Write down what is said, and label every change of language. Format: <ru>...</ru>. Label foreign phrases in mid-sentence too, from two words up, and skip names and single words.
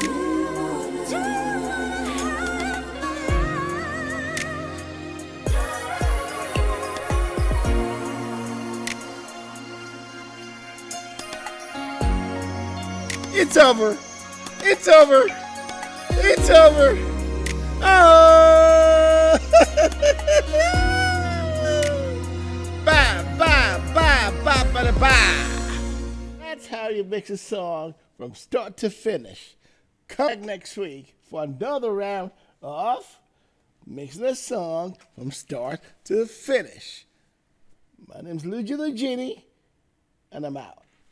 <en>Do you wanna have my It's over. It's over. It's over. Oh! Ba ba ba ba ba ba. That's how you mix a song from start to finish. Come back next week for another round of mixing a song from start to finish. My name's Luigi the Genie, and I'm out.</en>